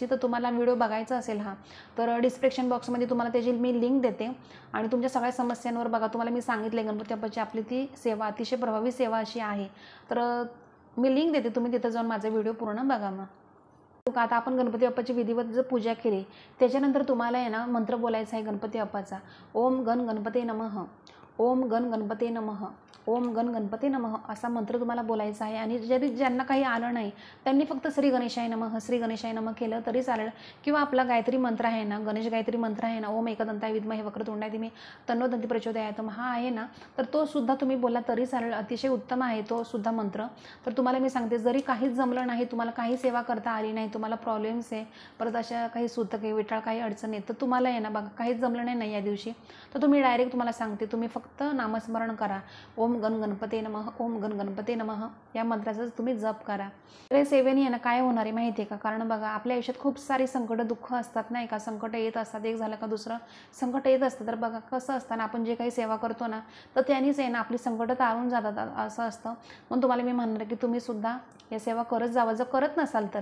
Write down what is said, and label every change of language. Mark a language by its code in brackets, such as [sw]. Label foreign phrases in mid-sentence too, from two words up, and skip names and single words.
[mr] तर तुम्हाला व्हिडिओ बघायचा असेल तर [en] description boxमध्ये [mr] तुम्हाला त्याची मी लिंक देते. आणि तुमच्या सगळ्या समस्यांवर बघा, तुम्हाला मी सांगितले गणपती बाप्पाची आपली ती सेवा अतिशय प्रभावी सेवा अशी आहे. तर मी लिंक देते, तुम्ही तिथं जाऊन माझा व्हिडिओ पूर्ण बघा. मग आता आपण गणपती बाप्पाची विधिवत जर पूजा केली त्याच्यानंतर तुम्हाला आहे ना मंत्र बोलायचा आहे गणपती बाप्पाचा. [sa] ओम गण गणपते नमः, ओम गण गणपते नमः, ओम गण गणपते नमः [mr] असा मंत्र तुम्हाला बोलायचा आहे. आणि जरी ज्यांना काही आलं नाही त्यांनी फक्त [sa] श्री गणेशाय नमः, श्री गणेशाय नमः [mr] केलं तरी चालेल. किंवा आपला गायत्री मंत्र आहे ना, गणेश गायत्री मंत्र आहे ना, [sa] ओम एकदंताय विद्महे वक्रतुंडाय धीमहि तन्नो दन्ती प्रचोदयात् [mr] हा आहे ना, तर तो सुद्धा तुम्ही बोला तरी चालेल. अतिशय उत्तम आहे तो सुद्धा मंत्र. तर तुम्हाला मी सांगते, जरी काहीच जमलं नाही, तुम्हाला काही सेवा करता आली नाही, तुम्हाला प्रॉब्लेम्स आहे, परत अशा काही सुतके विटाळ काही अडचणी आहेत, तर तुम्हाला आहे ना बघा काहीच जमलं नाही या दिवशी, तर तुम्ही डायरेक्ट तुम्हाला सांगते तुम्ही फक्त नामस्मरण करा. [sa] ओम गण गणपते नमः, ओम गण गणपते नमः [mr] या मंत्राचाच तुम्ही जप करा. तर सेवेने आहे ना काय होणार आहे माहिती आहे का, कारण बघा आपल्या आयुष्यात खूप सारी संकट दुःख असतात नाही का, संकट येत असतात, एक झालं का दुसरं संकट येत असतं. तर बघा कसं असतं ना, आपण जे काही सेवा करतो ना तर त्यानेच आहे ना आपली संकट तारून जातात असं असतं. म्हणून तुम्हाला मी म्हणणार की तुम्ही सुद्धा या सेवा करत जावं जर करत नसाल तर.